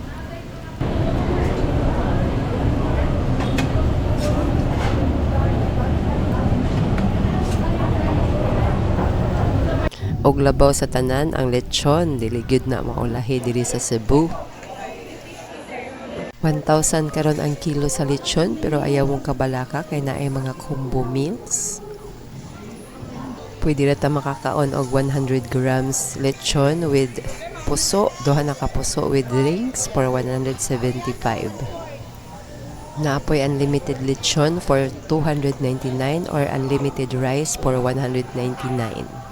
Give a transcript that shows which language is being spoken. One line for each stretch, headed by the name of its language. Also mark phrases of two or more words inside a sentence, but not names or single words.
Cebuano: Og labaw sa tanan ang lechon, dili gyud na maulahi diri sa Cebu. 1,000 karon ang kilo sa lechon pero ayaw mong kabalaka kay naay mga
English: combo meals.
Cebuano: Pwede ra ta makakaon og 100 grams lechon with puso, duha na ka puso
English: with drinks for
Cebuano: 175.
English: Naapoy unlimited lechon for 299 or unlimited rice for 199.